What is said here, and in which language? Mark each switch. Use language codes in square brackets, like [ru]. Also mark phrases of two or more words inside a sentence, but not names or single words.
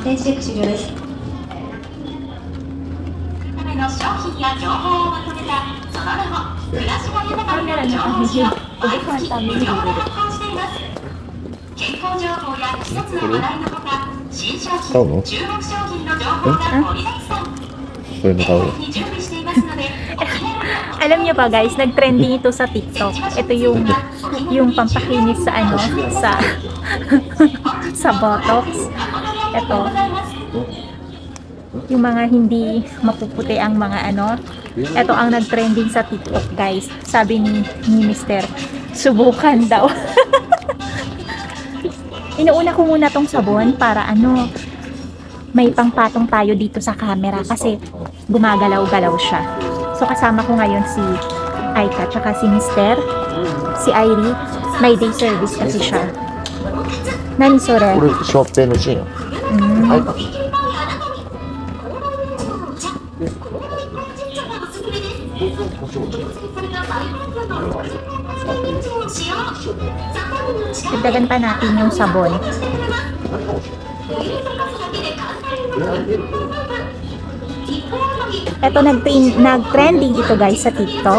[ja] ページチェック終了です。ための商品や情報をまとめた、その名も、暮らしが豊かになる情報誌を毎月無料で発行しています。健康情報や季節の話題のほか、新商品、注目商品の情報が盛りだくさん。 [tl] Alam niyo ba guys, nag-trending ito sa TikTok. Ito yung pampakinis sa ano, sa botox. Ito. Yung mga hindi mapuputi ang mga ano. Ito ang nag-trending sa TikTok guys. Sabi ni Mister, subukan daw. Inuuna ko muna tong sabon para ano, may pangpatong tayo dito sa camera kasi gumagalaw-galaw siya. So kasama ko ngayon si Aika tsaka si Mister, si Irie. May day service kasi siya. [ja] 何それ? これショッペンのシーン。はい。 [tl] Dagdagan pa natin yung sabon. Ito nag-trending ito guys sa TikTok.